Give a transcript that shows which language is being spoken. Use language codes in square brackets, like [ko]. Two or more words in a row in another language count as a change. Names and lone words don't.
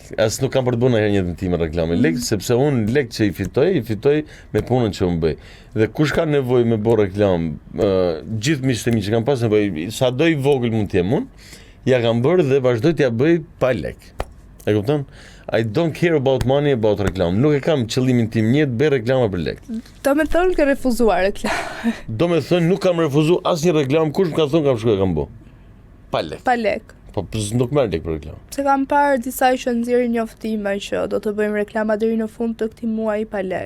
[sq] As nuk kam për të bënë herë një tim reklamë lek, sepse unë lek që i fitoj me punën që unë bëj. Dhe kush ka nevojë me bërë reklamë, gjithë miqtë e mi që kam pas nevojë, sa do i vogël mund të jem unë, ja kam bërë dhe vazhdoj t'ja bëj pa lek. E kupton? [en] I don't care about money, about reklam. [sq] Nuk e kam qëllimin tim njët bëj reklama për lek. Do me thonë ke refuzuar reklam. Do me thonë nuk kam refuzuar asnjë reklam, kush më ka thonë kam shkuar kam bë. Pa lek. Pa lek. Po nuk merr lek për reklam. Se kam parë disa që nxjerrin njoftime që do të bëjmë reklama deri në fund të këtij muaji pa lek.